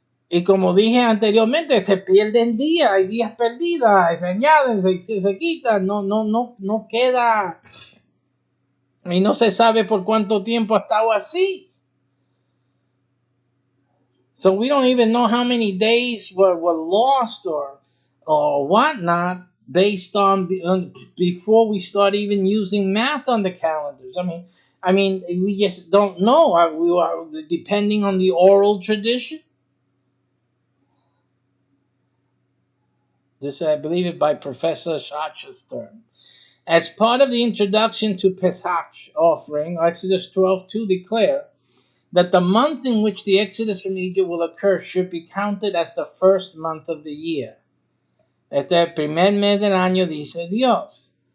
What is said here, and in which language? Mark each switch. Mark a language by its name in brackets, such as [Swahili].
[Spanish] Y como dije anteriormente, se pierden días, hay días perdidas, se añaden, se quitan, no queda Y no se sabe por cuánto tiempo ha estado así. [English] So we don't even know how many days were lost or whatnot based on before we start even using math on the calendars. I mean, we just don't know. We are depending on the oral tradition. This, I believe it by Professor Schachter. As part of the introduction to Pesach offering, Exodus 12:2 declare that the month in which the exodus from Egypt will occur should be counted as the first month of the year. [Spanish] Este es el primer mes del año, dice Dios.